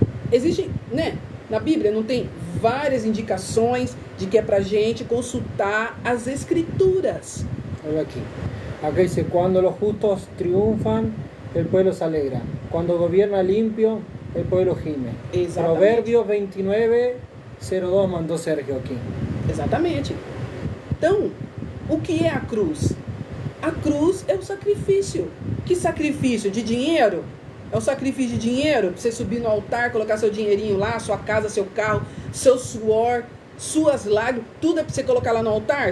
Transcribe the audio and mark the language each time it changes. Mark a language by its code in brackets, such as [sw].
[pt] Existe, na Bíblia não tem várias indicações de que é para gente consultar as Escrituras. Olha aqui. [es] Aqui dice, cuando los justos triunfan, el pueblo se alegra. Cuando gobierna limpio, el pueblo gime. [pt] Exatamente. Provérbios 29:02 mandou Sérgio aqui. Exatamente. Então, o que é a cruz? A cruz é o sacrifício. Que sacrifício? De dinheiro? É o sacrifício de dinheiro? Para você subir no altar, colocar seu dinheirinho lá, sua casa, seu carro, seu suor, suas lágrimas, tudo é para você colocar lá no altar?